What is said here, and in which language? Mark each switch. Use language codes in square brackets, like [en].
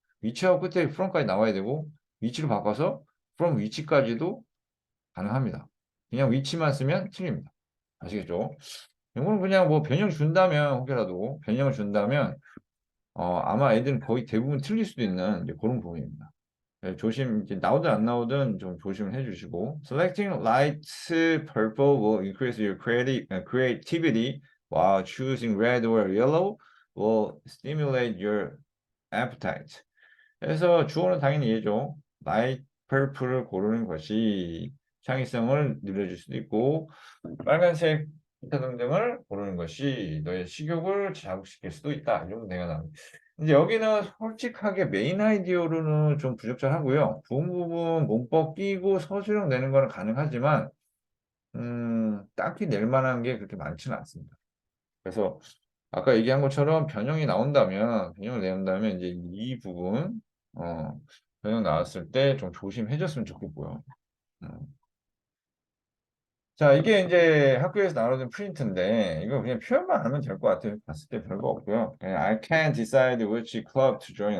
[ko] 위치하고 끝에 from까지 나와야 되고 위치를 바꿔서 from 위치까지도 가능합니다. 그냥 위치만 쓰면 틀립니다. 아시겠죠? 이거는 그냥 변형 준다면 혹여라도 변형을 준다면 아마 애들은 거의 대부분 틀릴 수도 있는 이제 그런 부분입니다. 네, 이제 나오든 안 나오든 좀 조심을 해주시고. [en] Selecting light purple will increase your creativity, while choosing red or yellow will stimulate your appetite. [ko] 그래서 주어는 당연히 얘죠. light purple을 고르는 것이 창의성을 늘려줄 수도 있고, 빨간색 기타 등등을 고르는 것이 너의 식욕을 자극시킬 수도 있다. 이런 내가 나옵니다. 근데 여기는 솔직하게 메인 아이디어로는 좀 부적절하고요. 부분 부분 문법 끼고 서술형 내는 거는 가능하지만 딱히 낼 만한 게 그렇게 많지는 않습니다. 그래서 아까 얘기한 것처럼 변형을 내온다면 이제 이 부분 변형 나왔을 때 좀 조심해줬으면 좋겠고요. 음. 자, 이게 이제 학교에서 나오는 프린트인데, 이거 그냥 표현만 하면 될 것 같아요. 봤을 때 별거 없고요. [en] 그냥 I can't decide which club to join.